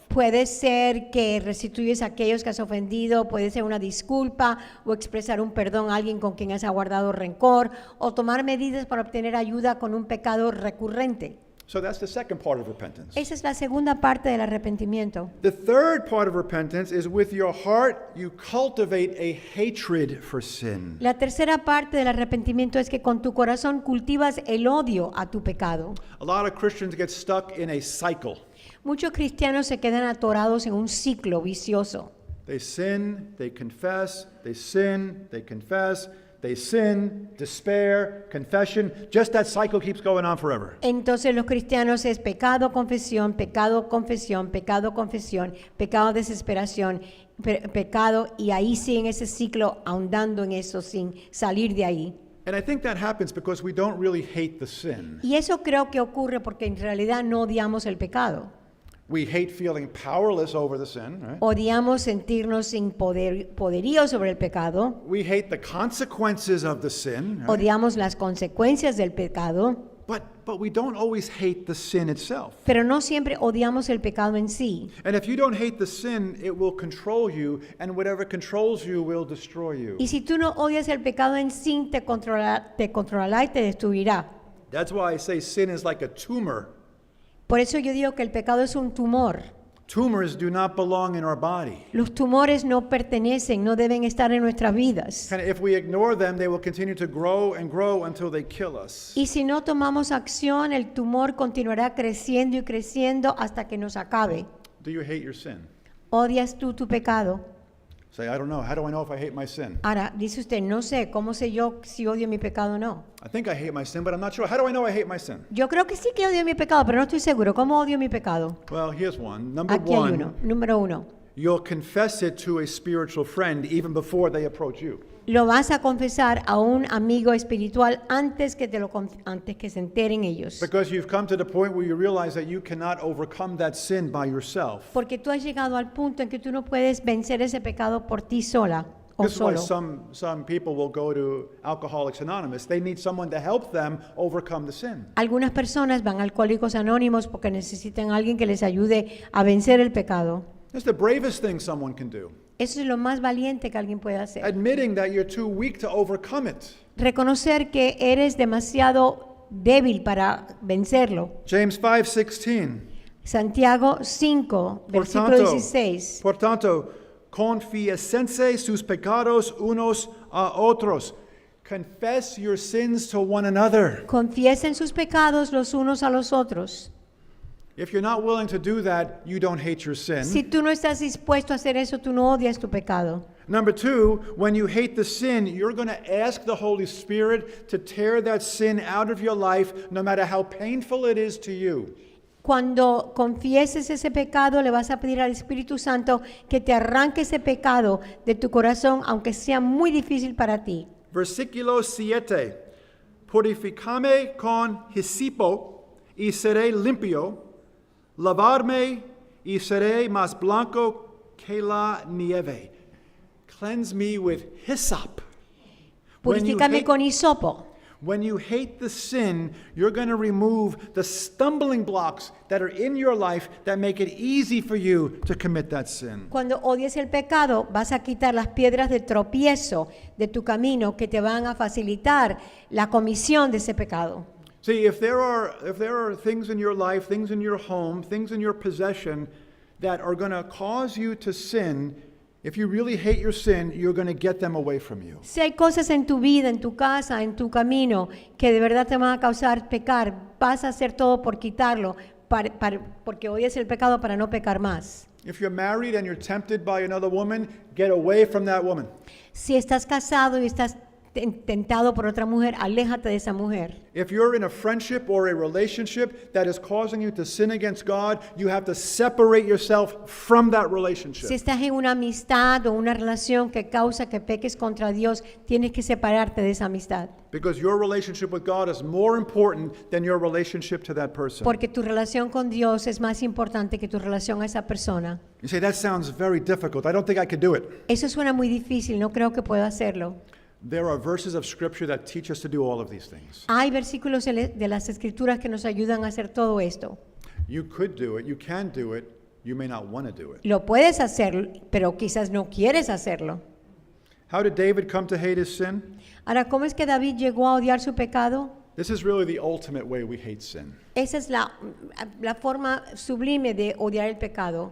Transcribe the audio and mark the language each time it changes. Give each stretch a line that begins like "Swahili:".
Spanish: Puede ser que restituyes a aquellos que has ofendido, puede ser una disculpa o expresar un perdón a alguien con quien has guardado rencor o tomar medidas para obtener ayuda con un pecado recurrente.
English: So that's the second part of repentance.
Spanish: Esa es la segunda parte del arrepentimiento.
English: The third part of repentance is with your heart you cultivate a hatred for sin.
Spanish: La tercera parte del arrepentimiento es que con tu corazón cultivas el odio a tu pecado.
English: A lot of Christians get stuck in a cycle.
Spanish: Muchos cristianos se quedan atorados en un ciclo vicioso.
English: They sin, they confess, they sin, they confess, they sin, despair, confession. Just that cycle keeps going on forever.
Spanish: Entonces los cristianos es pecado, confesión, pecado, confesión, pecado, confesión, pecado, desesperación, pecado, y ahí siguen ese ciclo ahondando en eso sin salir de ahí.
English: And I think that happens because we don't really hate the sin.
Spanish: Y eso creo que ocurre porque en realidad no odiamos el pecado.
English: We hate feeling powerless over the sin, right?
Spanish: Odiamos sentirnos sin poderío sobre el pecado.
English: We hate the consequences of the sin, right?
Spanish: Odiamos las consecuencias del pecado.
English: But we don't always hate the sin itself.
Spanish: Pero no siempre odiamos el pecado en sí.
English: And if you don't hate the sin, it will control you, and whatever controls you will destroy you.
Spanish: Y si tú no odias el pecado en sí, te controlará y te destruirá.
English: That's why I say sin is like a tumor.
Spanish: Por eso yo digo que el pecado es un tumor.
English: Tumors do not belong in our body.
Spanish: Los tumores no pertenecen, no deben estar en nuestras vidas.
English: And if we ignore them, they will continue to grow and grow until they kill us.
Spanish: Y si no tomamos acción, el tumor continuará creciendo y creciendo hasta que nos acabe.
English: Do you hate your sin?
Spanish: ¿Odias tú tu pecado?
English: Say, I don't know. How do I know if I hate my sin?
Spanish: Ahora, dice usted, no sé, ¿cómo sé yo si odio mi pecado o no?
English: I think I hate my sin, but I'm not sure. How do I know I hate my sin?
Spanish: Yo creo que sí que odio mi pecado, pero no estoy seguro. ¿Cómo odio mi pecado?
English: Well, here's one. Number
Spanish: Aquí hay uno. Número 1.
English: you'll confess it to a spiritual friend even before they approach you.
Spanish: Lo vas a confesar a un amigo espiritual antes que se enteren ellos.
English: Because you've come to the point where you realize that you cannot overcome that sin by yourself.
Spanish: Porque tú has llegado al punto en que tú no puedes vencer ese pecado por ti sola o
English: This is why
Spanish: solo.
English: some people will go to Alcoholics Anonymous. They need someone to help them overcome the sin.
Spanish: Algunas personas van a Alcohólicos Anónimos porque necesitan a alguien que les ayude a vencer el pecado.
English: It's the bravest thing someone can do.
Spanish: Eso es lo más valiente que alguien puede hacer.
English: Admitting that you're too weak to overcome it.
Spanish: Reconocer que eres demasiado débil para vencerlo.
English: James 5:16.
Spanish: Santiago 5, versículo 16. Por tanto, confiésense sus pecados unos a otros.
English: Confess your sins to one another.
Spanish: Confiesen sus pecados los unos a los otros.
English: If you're not willing to do that, you don't hate your sin.
Spanish: Si tú no estás dispuesto a hacer eso, tú no odias tu pecado.
English: Number two, when you hate the sin, you're going to ask the Holy Spirit to tear that sin out of your life, no matter how painful it is to you.
Spanish: Cuando confieses ese pecado, le vas a pedir al Espíritu Santo que te arranque ese pecado de tu corazón, aunque sea muy difícil para ti. Versículo 7. Purificame con hisipo y seré limpio. Lavarme y seré más blanco que la nieve.
English: Cleanse me with hyssop.
Spanish: Purifícame con hisopo.
English: When you hate the sin, you're going to remove the stumbling blocks that are in your life that make it easy for you to commit that sin.
Spanish: Cuando odies el pecado, vas a quitar las piedras de tropiezo de tu camino que te van a facilitar la comisión de ese pecado.
English: See, if there are things in your life, things in your home, things in your possession that are going to cause you to sin, if you really hate your sin, you're going to get them away from you.
Spanish: Si hay cosas en tu vida, en tu casa, en tu camino, que de verdad te van a causar pecar, vas a hacer todo por quitarlo, porque odias el pecado para no pecar más.
English: If you're married and you're tempted by another woman, get away from that woman.
Spanish: Si estás casado y estás tentado por otra mujer, aléjate de esa mujer.
English: If you're in a friendship or a relationship that is causing you to sin against God, you have to separate yourself from that relationship.
Spanish: Si estás en una amistad o una relación que causa que peques contra Dios, tienes que separarte de esa amistad.
English: Because your relationship with God is more important than your relationship to that person.
Spanish: Porque tu relación con Dios es más importante que tu relación a esa persona.
English: You say, that sounds very difficult. I don't think I could do it.
Spanish: Eso suena muy difícil, no creo que pueda hacerlo.
English: There are verses of Scripture that teach us to do all of these things.
Spanish: Hay versículos de las Escrituras que nos ayudan a hacer todo esto.
English: You could do it, you can do it, you may not want to do it.
Spanish: Lo puedes hacer, pero quizás no quieres hacerlo.
English: How did David come to hate his sin?
Spanish: Ahora, ¿cómo es que David llegó a odiar su pecado?
English: This is really the ultimate way we hate sin.
Spanish: Esa es la forma sublime de odiar el pecado.